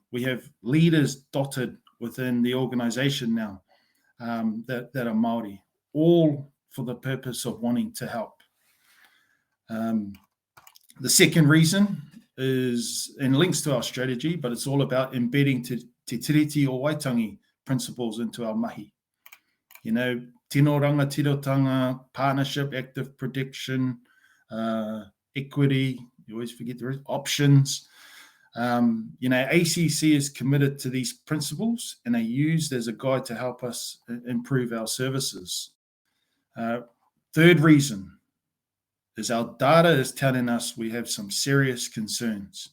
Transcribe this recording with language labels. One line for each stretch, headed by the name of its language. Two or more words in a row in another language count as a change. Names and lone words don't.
English: We have leaders dotted within the organisation now that are Māori, all for the purpose of wanting to help. The second reason is, and links to our strategy, but it's all about embedding te tiriti o Waitangi principles into our mahi.
Māori: Tino rangatirotanga,
English: partnership, active prediction, equity, you always forget the rest, options. ACC is committed to these principles, and are used as a guide to help us improve our services. Third reason is our data is telling us we have some serious concerns.